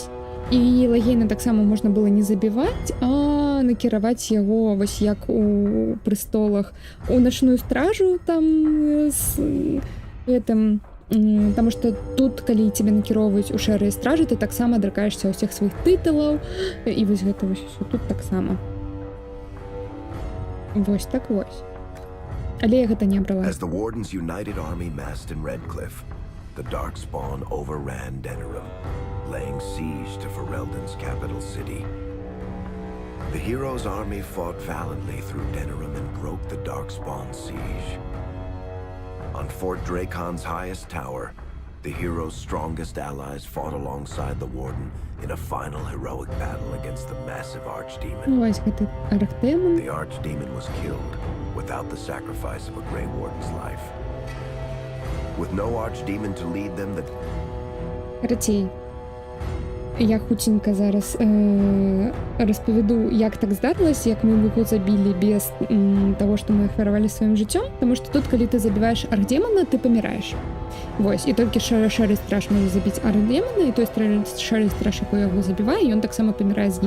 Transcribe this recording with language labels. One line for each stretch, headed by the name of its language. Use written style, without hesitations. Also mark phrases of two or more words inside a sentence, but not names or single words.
Belarusian: І Лайгейна таксама можна было не забіваць, а накіраваць яго, вось як у престолах, у начную стражу там з гэтым. Таму што тут, калі цябе накіроўваюць у шэрыя стражы, ты таксама адракаешся ўсіх сваіх тытулаў, і вось гэта вось усё тут таксама. Вось так вось. Але я гэта не абрала.
English: As the Warden's united army massed in Redcliffe, the Darkspawn overran Denerim, laying siege to Ferelden's capital city. The hero's army fought valiantly through Denerim and broke the Darkspawn siege. On Fort Dracon's highest tower, the hero's strongest allies fought alongside the Warden in a final heroic battle against the massive Archdemon.
Belarusian: Вось гэты Архдемон.
English: The Archdemon was killed without the sacrifice of a Grey Warden's life. With no Archdemon to lead them, the...
Belarusian: Карацей, я хуценька зараз распавяду, як так здарылася, як мы яго забілі без таго, што мы ахвяравалі сваім жыццём, таму што тут, калі ты забіваеш Архдемона, ты паміраеш. Вось, і толькі шэры страж можа забіць Архдемона, і той шэры страж, якой яго забівае, ён таксама памірае з ім.